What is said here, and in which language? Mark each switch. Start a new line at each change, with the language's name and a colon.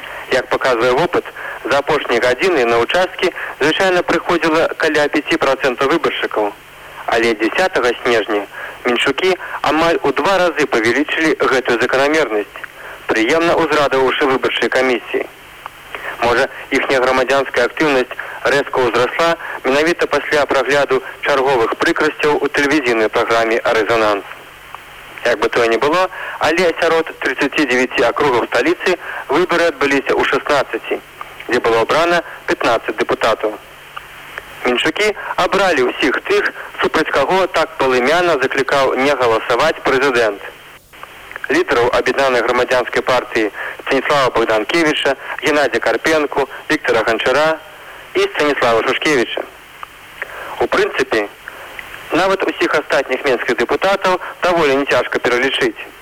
Russian: Як показывает опыт, за апошние годины на участке звычайно приходило каля 5% выборщиков. Але 10 снежня меньшуки амаль у два разы повеличили эту закономерность, приемно узрадовавши выборщие комиссии.
Belarusian: Може, іхняя грамадзянская актыўнасць рэзка ўзрасла менавіта пасля прагляду чарговых прыкрасцяў у тэлевізійнай праграме «Рэзананс». Як бы тое не было, але сярод 39 акругаў сталіцы выбары адбыліся ў 16, дзе было абрана 15 дэпутатаў. Меншукі абралі ўсіх тых, супраць каго так палымяна заклікаў не галасаваць прэзідэнт.
Russian: Лидеров объединенной громадянской партии Станислава Богданкевича, Геннадия Карпенко, Виктора Гончара и Станислава Шушкевича. У принципе, навод у всех остальных минских депутатов довольно нетяжко перелишить.